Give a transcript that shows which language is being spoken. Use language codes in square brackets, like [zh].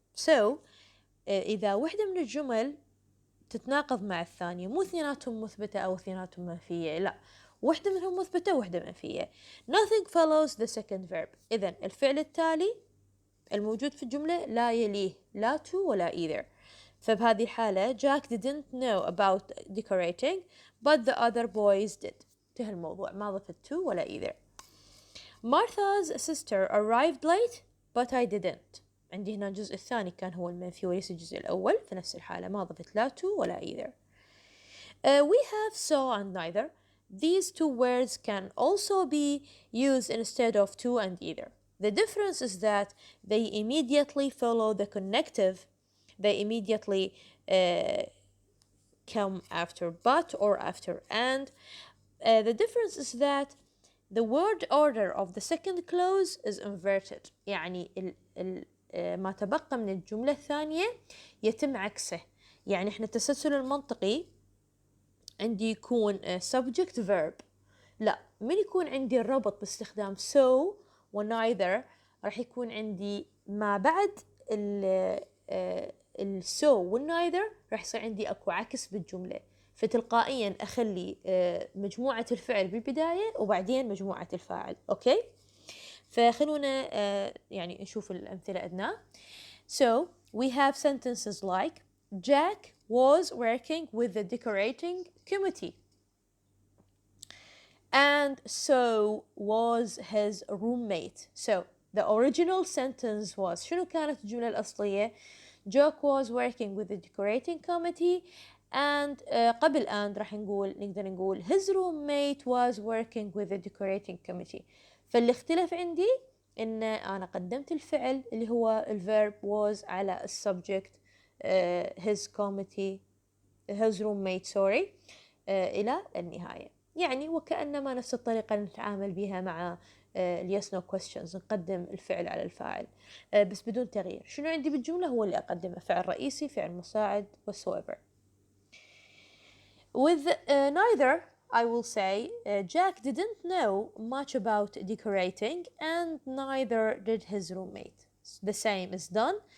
[ar] So إذا وحدة من الجمل تتناقض مع الثانية، مو اثنيناتهم مثبتة أو اثنيناتهم منفية، لا، وحدة منهم مثبتة وحدة منفية. [en] Nothing follows the second verb. [ar] إذن الفعل التالي الموجود في الجملة لا يليه لا to ولا either. فبهذه الحالة [en] Jack didn't know about decorating but the other boys did. [ar] انتهى الموضوع، ما ضفت to ولا either. [en] Martha's sister arrived late but I didn't. [ar] عندي هنا الجزء الثاني كان هو المنفي وليس الجزء الأول، في نفس الحالة ما ضفت لا to ولا either. [en] We have so and neither. These two words can also be used instead of to and either. The difference is that they immediately follow the connective. They immediately come after but or after and. The difference is that the word order of the second clause is inverted. [ar] يعني ما تبقى من الجملة الثانية يتم عكسه. يعني احنا التسلسل المنطقي عندي يكون subject verb، لا، من يكون عندي الربط باستخدام so و neither راح يكون عندي ما بعد ال so وال neither راح يصير عندي اكو عكس بالجملة، فتلقائيا اخلي مجموعة الفعل بالبداية وبعدين مجموعة الفاعل. اوكي، فخلونا يعني نشوف الامثلة أدنى. [en] So we have sentences like Jack was working with the decorating committee and so was his roommate. So the original sentence was [ar] شنو كانت الجملة الأصلية؟ [en] Jack was working with the decorating committee and [ar] قبل [en] and [ar] راح نقدر نقول [en] his roommate was working with the decorating committee. [ar] فاللي اختلف عندي إن أنا قدمت الفعل اللي هو الverb was على السبجكت [en] his committee his roommate sorry [ar] إلى النهاية. يعني وكأنما نفس الطريقة اللي نتعامل بها مع yes no questions، نقدم الفعل على الفاعل بس بدون تغيير. شنو عندي بالجملة هو اللي أقدمه، فعل رئيسي، فعل مساعد whatsoever. [en] With neither I will say Jack didn't know much about decorating and neither did his roommate. The same is done.